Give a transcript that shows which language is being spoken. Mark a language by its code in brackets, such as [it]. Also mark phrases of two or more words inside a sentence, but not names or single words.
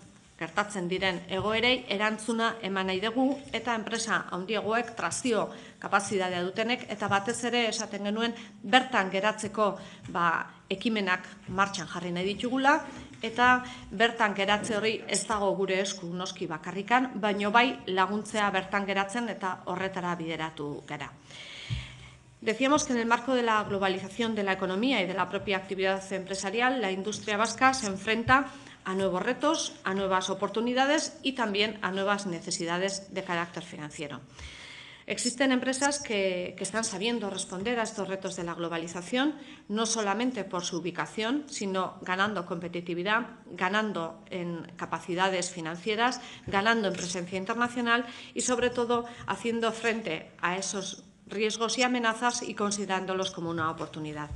[eu] gertatzen diren egoerei erantzuna eman nahi dugu eta enpresa handiegoek trazio kapazitatea dutenek, eta batez ere esaten genuen bertan geratzeko ekimenak martxan jarri nahi ditugula, eta bertan geratze hori ez dago gure esku noski bakarrikan, baino bai laguntzea bertan geratzen eta horretara bideratu gara. [es] Decíamos que en el marco de la globalización de la economía y de la propia actividad empresarial, la industria vasca se enfrenta a nuevos retos, a nuevas oportunidades y también a nuevas necesidades de carácter financiero. Existen empresas que están sabiendo responder a estos retos de la globalización, no solamente por su ubicación, sino ganando competitividad, ganando en capacidades financieras, ganando en presencia internacional y, sobre todo, haciendo frente a esos riesgos y amenazas y considerándolos como una oportunidad.